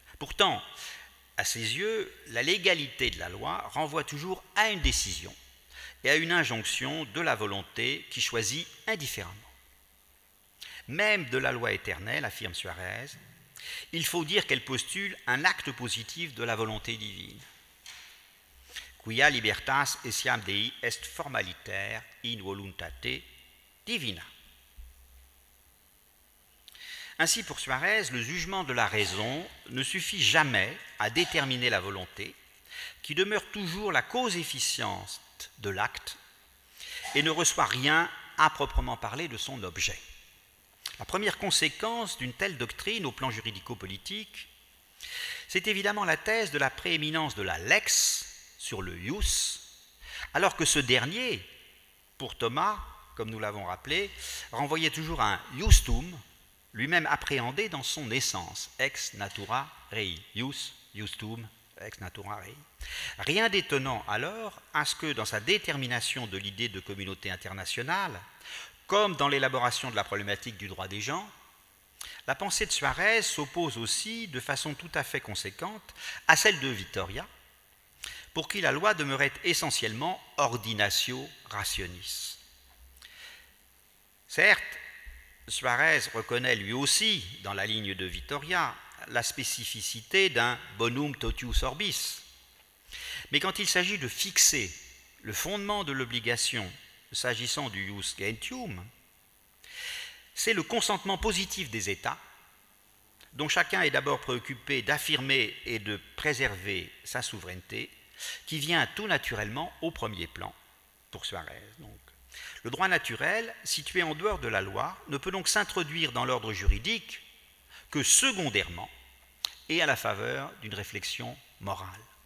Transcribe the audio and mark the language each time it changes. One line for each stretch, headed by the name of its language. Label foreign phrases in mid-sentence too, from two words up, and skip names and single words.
French: Pourtant, à ses yeux, la légalité de la loi renvoie toujours à une décision et à une injonction de la volonté qui choisit indifféremment. même de la loi éternelle, affirme Suarez, il faut dire qu'elle postule un acte positif de la volonté divine.
Latin: Quia libertas essiam Dei est formaliter in voluntate divina.
French: Ainsi, pour Suarez, le jugement de la raison ne suffit jamais à déterminer la volonté, qui demeure toujours la cause efficiente de l'acte et ne reçoit rien à proprement parler de son objet. La première conséquence d'une telle doctrine au plan juridico-politique, c'est évidemment la thèse de la prééminence de la lex sur le ius, alors que ce dernier, pour Thomas, comme nous l'avons rappelé, renvoyait toujours à un iustum, lui-même appréhendé dans son essence,
Latin: ex natura rei, ius, iustum, ex natura rei.
French: Rien d'étonnant alors à ce que dans sa détermination de l'idée de communauté internationale, comme dans l'élaboration de la problématique du droit des gens, la pensée de Suarez s'oppose aussi de façon tout à fait conséquente à celle de Vittoria, pour qui la loi demeurait essentiellement
Latin: ordinatio rationis.
French: Certes, Suarez reconnaît lui aussi, dans la ligne de Vittoria, la spécificité d'un
Latin: bonum totius orbis.
French: Mais quand il s'agit de fixer le fondement de l'obligation s'agissant du
Latin: ius gentium,
French: c'est le consentement positif des États, dont chacun est d'abord préoccupé d'affirmer et de préserver sa souveraineté, qui vient tout naturellement au premier plan pour Suarez. Donc, le droit naturel, situé en dehors de la loi, ne peut donc s'introduire dans l'ordre juridique que secondairement et à la faveur d'une réflexion morale.